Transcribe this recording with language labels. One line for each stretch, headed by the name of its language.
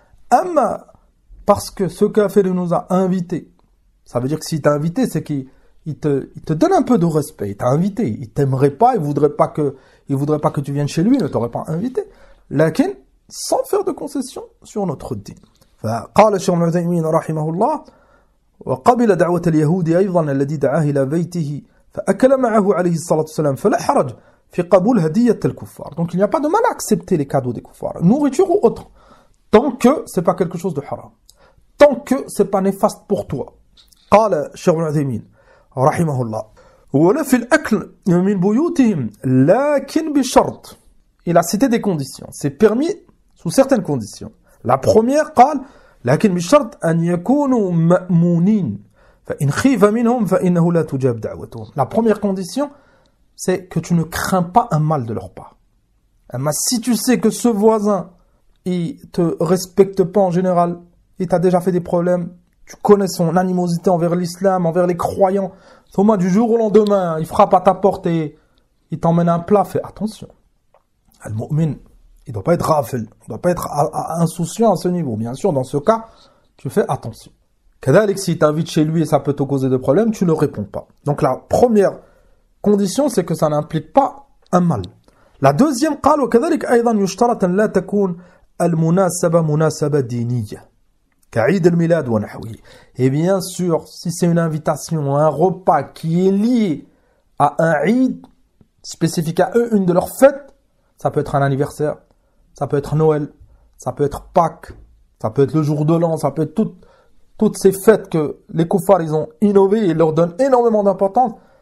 French: Amma, parce que ce kafir nous a invités. Ça veut dire que s'il t'a invité, c'est qu'il te donne un peu de respect. Il t'a invité. Il t'aimerait pas. Il voudrait pas que tu viennes chez lui. Il ne t'aurait pas invité. Lakin, sans faire de concession sur notre dîne.
Arabic: فقال الشيخ ابن عثيمين رحمه الله وقبل دعوة اليهود أيضا الذي دعاه إلى بيته فأكل معه عليه الصلاة والسلام فلا حرج في قبول هدية الكفار.
French: Donc il n'y a pas de mal à accepter les cadeaux des kuffars, nourriture ou autre, tant que c'est pas quelque chose de haram, tant que c'est pas néfaste pour toi.
Arabic: قال الشيخ ابن عثيمين رحمه الله ولا في الأكل من بيوتهم لكن بشرط.
French: Il a cité des conditions, c'est permis sous certaines conditions. La première,
Arabic: قال لكن بشرط أن يكونوا مأمونين فإن خيف منهم فإنه لا تجاب دعوتهم.
French: La première condition, c'est que tu ne crains pas un mal de leur part. Mais si tu sais que ce voisin, il te respecte pas en général, il t'a déjà fait des problèmes, tu connais son animosité envers l'islam, envers les croyants, au moins du jour au lendemain, il frappe à ta porte et il t'emmène un plat, fais attention. Al-mu'min, il ne doit pas être rafel, il ne doit pas être insouciant à ce niveau. Bien sûr, dans ce cas, tu fais attention. Kadalik, s'il t'invite chez lui et ça peut te causer des problèmes, tu ne réponds pas. Donc la première condition, c'est que ça n'implique pas un mal. La deuxième,
Arabic: قال وكذلك أيضا يشترط أن لا تكون المناسبة مناسبة دينية كعيد الميلاد ونحوه.
French: Et bien sûr, si c'est une invitation, un repas qui est lié à un Eid spécifique à eux, une de leurs fêtes, ça peut être un anniversaire, ça peut être Noël, ça peut être Pâques, ça peut être le jour de l'an, ça peut être toutes ces fêtes que les kuffars ils ont innové et leur donnent énormément d'importance.